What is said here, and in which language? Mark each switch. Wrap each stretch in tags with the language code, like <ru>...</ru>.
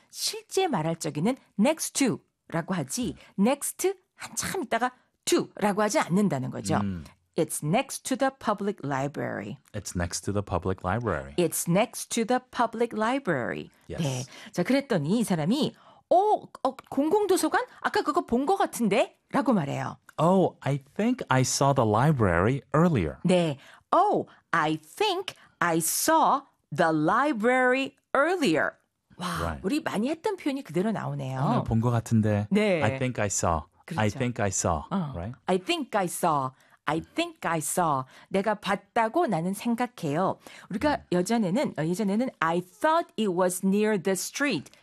<ko>실제 말할 적에는 next to라고 하지 next 한참 있다가 to라고 하지 않는다는 거죠.</ko> <en>It's next to the public library. It's next to the public library. It's next to the public library. Yes. 네.</en> <ko>자, 그랬더니 이 사람이 공공도서관? 아까 그거 본 것 같은데? 라고 말해요.</ko> <en>Oh, I think I saw the library earlier.</en> <ko>네.</ko> <en>Oh, I think I saw the library earlier.</en> <ko>와,</ko> <en>right.</en> <ko>우리 많이 했던 표현이 그대로 나오네요. 본 것 같은데. 네.</ko> <en>I think I saw.</en> <ko>그렇죠.</ko> <en>I think I saw. Right? I think I saw. I think I saw.</en> <ko>내가 봤다고 나는 생각해요. 우리가 예전에는</ko> <en>I thought it was near the street.</en>